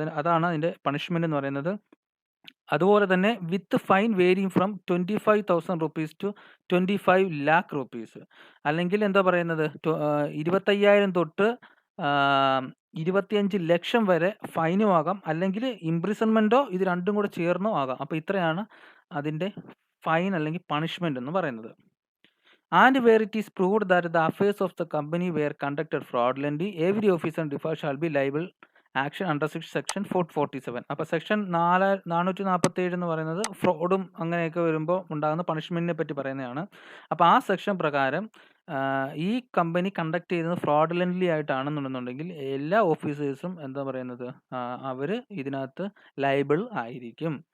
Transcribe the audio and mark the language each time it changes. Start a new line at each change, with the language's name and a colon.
Malayalam: അതാണ് അതിൻ്റെ പണിഷ്മെൻ്റ് എന്ന് പറയുന്നത്. അതുപോലെ തന്നെ
English: with fine varying from 25,000 rupees to 25 lakh rupees,
Malayalam: അല്ലെങ്കിൽ എന്താ പറയുന്നത് 25,000 തൊട്ട് 25 ലക്ഷം വരെ ഫൈനും ആകാം, അല്ലെങ്കിൽ ഇംപ്രിസൺമെൻറ്റോ ഇത് രണ്ടും കൂടെ ചേർന്നോ ആകാം. അപ്പോൾ ഇത്രയാണ് അതിൻ്റെ ഫൈൻ അല്ലെങ്കിൽ പണിഷ്മെൻ്റ് എന്ന് പറയുന്നത്.
English: And where it is proved that the affairs of the company were conducted fraudulently, every officer in default shall be liable action under section 447.
Malayalam: അപ്പോൾ സെക്ഷൻ 447 എന്ന് പറയുന്നത് ഫ്രോഡും അങ്ങനെയൊക്കെ വരുമ്പോൾ ഉണ്ടാകുന്ന പണിഷ്മെൻറ്റിനെ പറ്റി പറയുന്നതാണ്. അപ്പോൾ ആ സെക്ഷൻ പ്രകാരം ഈ കമ്പനി കണ്ടക്ട് ചെയ്യുന്നത് ഫ്രോഡുലൻ്റ്ലി ആയിട്ടാണെന്നുണ്ടെന്നുണ്ടെങ്കിൽ എല്ലാ ഓഫീസേഴ്സും എന്താ പറയുന്നത് അവർ ഇതിനകത്ത് ലയബിൾ ആയിരിക്കും.